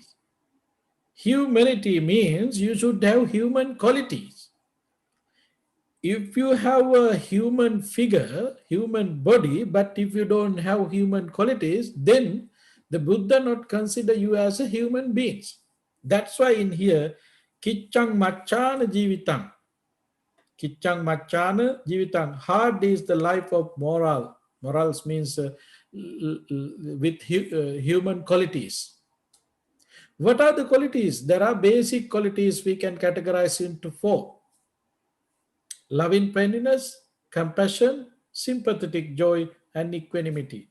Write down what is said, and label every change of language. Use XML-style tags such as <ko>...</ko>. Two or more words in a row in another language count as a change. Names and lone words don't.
<en>Humanity means you should have human qualities. If you have a human figure, human body, but if you don't have human qualities, then the Buddha not consider you as a human being. That's why in here,</en> <pi>kichang machana jivitam. Kichang machana jivitam.</pi> <en>Hard is the life of moral. Morals means with human qualities. What are the qualities? There are basic qualities we can categorize into four: loving kindness, compassion, sympathetic joy, and equanimity.</en>